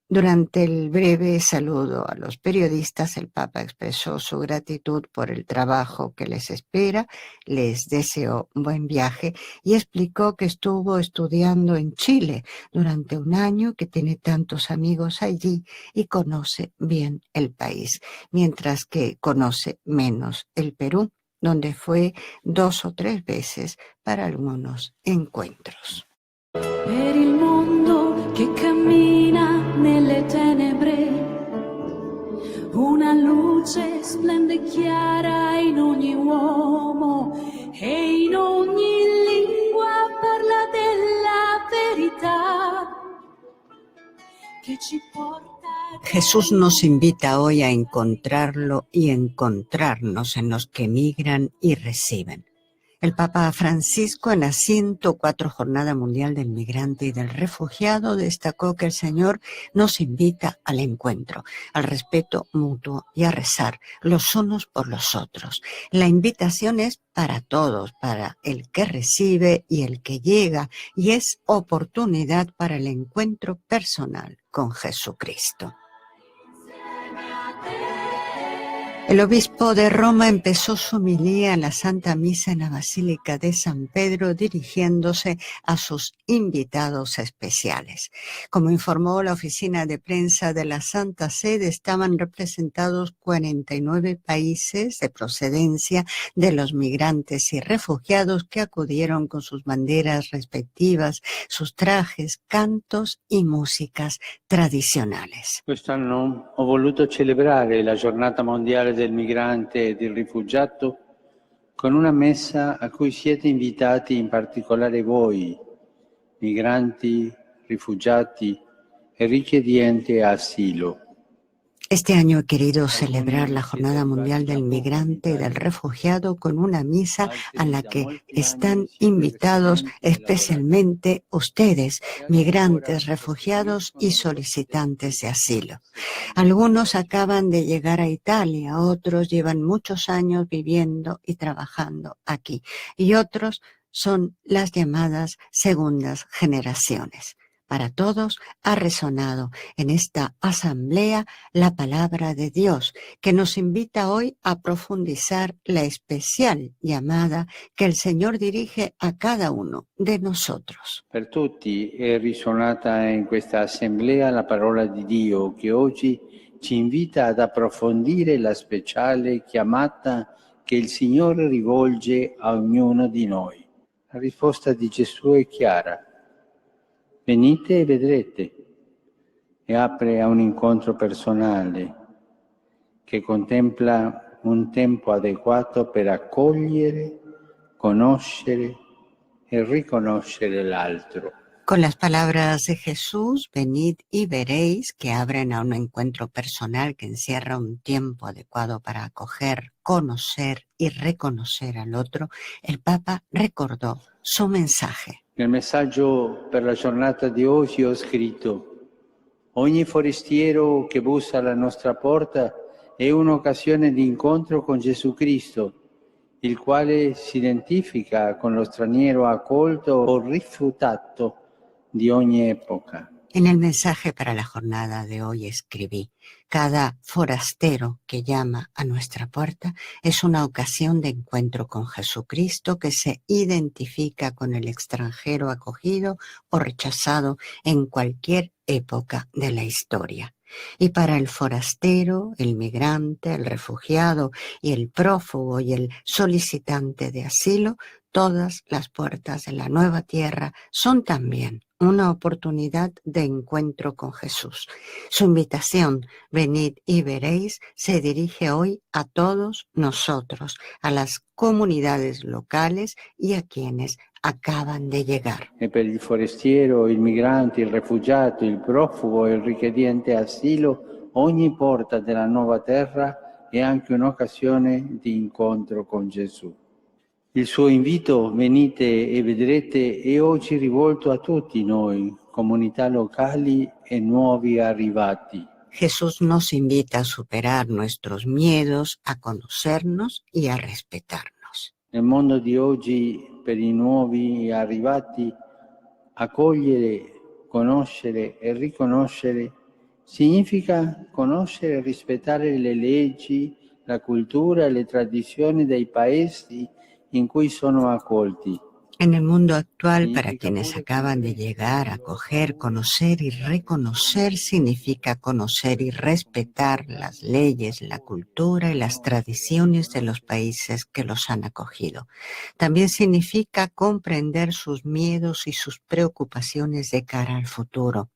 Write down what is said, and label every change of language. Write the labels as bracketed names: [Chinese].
[Spanish] Durante el breve saludo a los periodistas, el Papa expresó su gratitud por el trabajo que les espera, les deseó buen viaje y explicó que estuvo estudiando en Chile durante un año, que tiene tantos amigos allí y conoce bien el país, mientras que conoce menos el Perú, donde fue 2 o 3 veces para algunos encuentros. [Italian] Per il mondo che cammina nelle tenebre, una luce splende chiara in ogni uomo e in ogni lingua parla della verità che ci porta. [Spanish] Jesús nos invita hoy a encontrarlo y encontrarnos en los que migran y reciben. El Papa Francisco, en la 104 Jornada Mundial del Migrante y del Refugiado, destacó que el Señor nos invita al encuentro, al respeto mutuo y a rezar los unos por los otros. La invitación es para todos, para el que recibe y el que llega, y es oportunidad para el encuentro personal con Jesucristo. El obispo de Roma empezó su homilía en la Santa Misa en la Basílica de San Pedro, dirigiéndose a sus invitados especiales. Como informó la oficina de prensa de la Santa Sede, estaban representados 49 países de procedencia de los migrantes y refugiados que acudieron con sus banderas respectivas, sus trajes, cantos y músicas tradizionales. [Italian] Quest'anno ho voluto celebrare la Giornata Mondiale del Migrante e del Rifugiato con una messa a cui siete invitati in particolare voi, migranti, rifugiati e richiedenti asilo. [Spanish] Este año he querido celebrar la Jornada Mundial del Migrante y del Refugiado con una misa a la que están invitados especialmente ustedes, migrantes, refugiados y solicitantes de asilo. Algunos acaban de llegar a Italia, otros llevan muchos años viviendo y trabajando aquí, y otros son las llamadas segundas generaciones. Para todos ha resonado en esta asamblea la palabra de Dios, que nos invita hoy a profundizar la especial llamada que el Señor dirige a cada uno de nosotros. [Italian] Per tutti è risuonata in questa assemblea la parola di Dio che oggi ci invita ad approfondire la speciale chiamata che il Signore rivolge a ognuno di noi. La risposta di Gesù è chiara. Venite e vedrete, e apre a un incontro personale che contempla un tempo adeguato per accogliere, conoscere e riconoscere l'altro. [Spanish] Con las palabras de Jesús, venid y veréis, que abren a un encuentro personal que encierra un tiempo adecuado para acoger, conocer y reconocer al otro, el Papa recordó su mensaje. [Italian] Nel messaggio per la giornata di oggi ho scritto: ogni forestiero che bussa alla nostra porta è un'occasione di incontro con Gesù Cristo, il quale si identifica con lo straniero accolto o rifiutato di ogni epoca. [Spanish] En el mensaje para la jornada de hoy escribí: cada forastero que llama a nuestra puerta es una ocasión de encuentro con Jesucristo que se identifica con el extranjero acogido o rechazado en cualquier época de la historia. Y para el forastero, el migrante, el refugiado y el prófugo y el solicitante de asilo, todas las puertas de la nueva tierra son también una oportunidad de encuentro con Jesús. Su invitación, venid y veréis, se dirige hoy a todos nosotros, a las comunidades locales y a quienes acaban de llegar. [Italian] E per il forestiero, il migrante, il rifugiato, il profugo e il richiedente asilo, ogni porta della nuova terra è anche un'occasione di incontro con Gesù. Il suo invito, venite e vedrete, è oggi rivolto a tutti noi, comunità locali e nuovi arrivati. [Spanish] Jesús nos invita a superar nuestros miedos, a conocernos y a respetarnos. [Italian] Nel mondo di oggi, per i nuovi arrivati, accogliere, conoscere e riconoscere significa conoscere e rispettare le leggi, la cultura e le tradizioni dei paesi in cui sono accolti. [Spanish] En el mundo actual, para quienes acaban de llegar, acoger, conocer y reconocer significa conocer y respetar las leyes, la cultura y las tradiciones de los países que los han acogido. También significa comprender sus miedos y sus preocupaciones de cara al futuro.